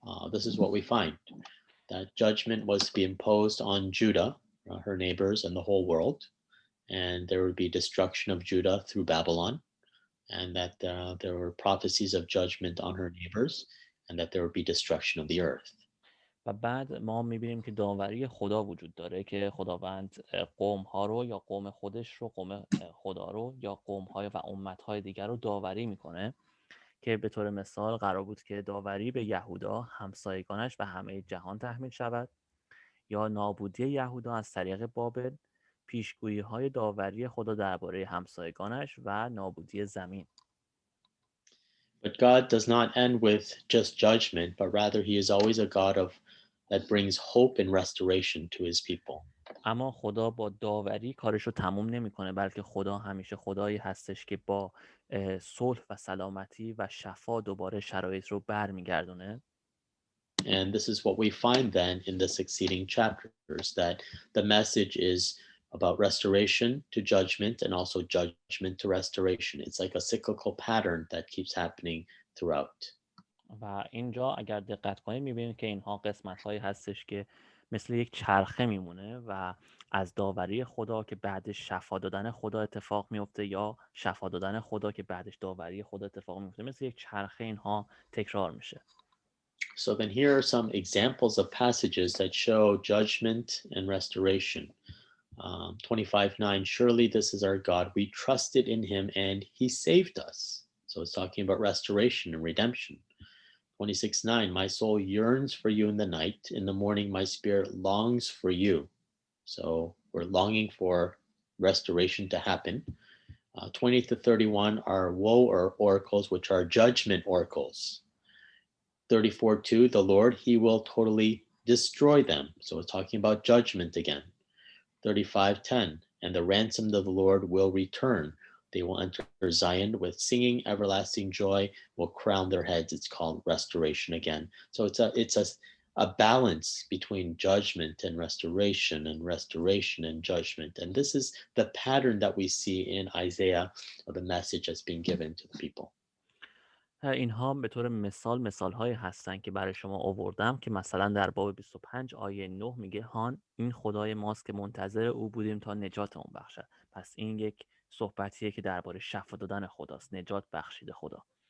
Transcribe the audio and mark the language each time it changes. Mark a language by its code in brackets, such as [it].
[en] This is what we find, that judgment was to be imposed on Judah, her neighbors, and the whole world. And there would be destruction of Judah through Babylon, and that there were prophecies of judgment on her neighbors, and that there would be destruction of the earth. [fa] و بعد ما میبینیم که داوری خدا وجود داره که خداوند قوم‌ها رو یا قوم خودش رو، قوم خدا رو یا قوم‌های و امت‌های دیگر رو داوری میکنه، که به طور مثال قرار بود که داوری به یهودا، همسایگانش و همه جهان تحمیل شود، یا نابودی یهودا از طریق بابل، پیشگویی‌های داوری خدا درباره همسایگانش و نابودی زمین. [en] But God does not end with just judgment, but rather he is always a God that brings hope and restoration to his people. [fa] اما خدا با داوری کارش رو تموم نمیکنه، بلکه خدا همیشه خدایی هستش که با صلح و سلامتی و شفا دوباره شرایط رو برمیگردونه. [en] And this is what we find then in the succeeding chapters, that the message is about restoration to judgment and also judgment to restoration. It's like a cyclical pattern that keeps happening throughout. [fa] و اینجا اگر دقت کنید میبینید که اینها قسمت هایی هستش که مثل یک چرخه میمونه و از داوری خدا که بعدش شفا دادن خدا اتفاق میفته یا شفا دادن خدا که بعدش داوری خدا اتفاق میفته، مثل یک چرخه اینها تکرار میشه. [en] So then here are some examples of passages that show judgment and restoration. 25:9, surely this is our God. We trusted in him and he saved us. So it's talking about restoration and redemption. 26:9, my soul yearns for you in the night. In the morning, my spirit longs for you. So we're longing for restoration to happen. 20 to 31 are woe or oracles, which are judgment oracles. 34:2, the Lord, he will totally destroy them. So it's talking about judgment again. 35:10, and the ransomed of the Lord will return. They will enter Zion with singing, everlasting joy will crown their heads. It's called restoration again. So it's a balance between judgment and restoration and judgment. And this is the pattern that we see in Isaiah of the message that's being given to the people. [fa] اینها به طور مثال هایی هستن که برای شما آوردم که مثلا در باب 25 آیه 9 میگه هان این خدای ماست که منتظر او بودیم تا نجات اون بخشد. پس این یک صحبتیه که درباره شفا دادن خداست، نجات بخشید خدا.